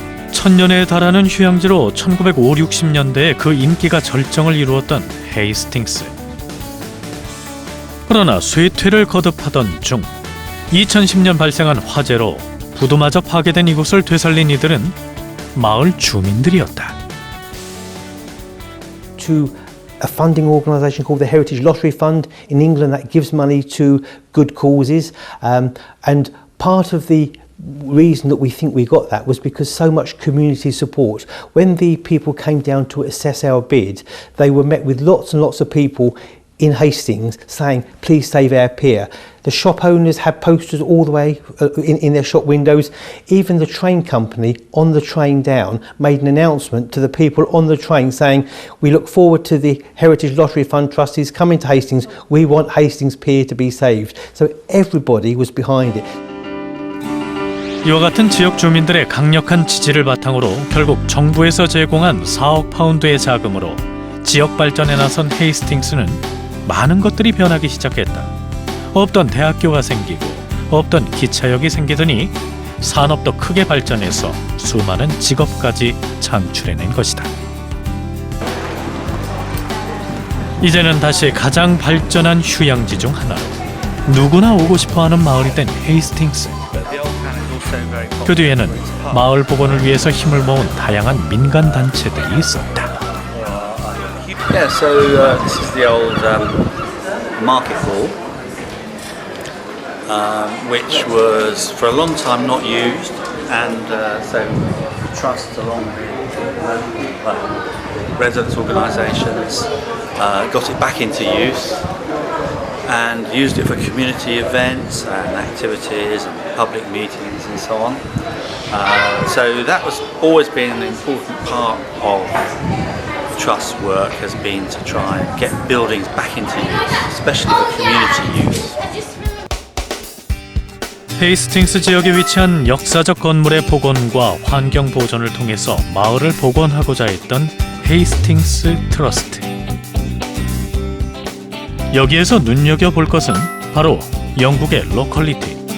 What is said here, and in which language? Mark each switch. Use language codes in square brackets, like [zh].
[ko] 1000년에 달하는 휴양지로 1950, 60년대에 그 인기가 절정을 이루었던 헤이스팅스. 그러나 쇠퇴를 거듭하던 중 2010년 발생한 화재로 부두마저 파괴된 이곳을 되살린 이들은 마을 주민들이었다. [en] To a funding organisation called the Heritage Lottery Fund in England that gives money to good causes, and part of the reason that we think we got that was because so much community support. When the people came down to assess our bid, they were met with lots and lots of people in Hastings saying, please save our pier. The shop owners had posters all the way in their shop windows. Even the train company on the train down made an announcement to the people on the train saying, we look forward to the Heritage Lottery Fund trustees coming to Hastings. We want Hastings Pier to be saved. So everybody was behind it. [ko] 이와 같은 지역 주민들의 강력한 지지를 바탕으로 결국 정부에서 제공한 4억 파운드의 자금으로 지역 발전에 나선 헤이스팅스는 많은 것들이 변하기 시작했다. 없던 대학교가 생기고 없던 기차역이 생기더니 산업도 크게 발전해서 수많은 직업까지 창출해낸 것이다. 이제는 다시 가장 발전한 휴양지 중 하나로 누구나 오고 싶어하는 마을이 된 헤이스팅스. 그 뒤에는 마을 복원을 위해서 힘을 모은 다양한 민간 단체들이 있었다. [en] Yeah, so this is the old market hall, which was for a long time not used, and so trusts along with residents' organisations got it back into use and used it for community events and activities and public meetings and so on. So that was always been an important part of Trust work has been to try and get buildings back into use, especially for community use. [ko] 헤이스팅스 지역에 위치한 역사적 건물의 복원과 환경 보존을 통해서 마을을 복원하고자 했던 헤이스팅스 트러스트. 여기에서 눈여겨볼 것은 바로 영국의 로컬리티.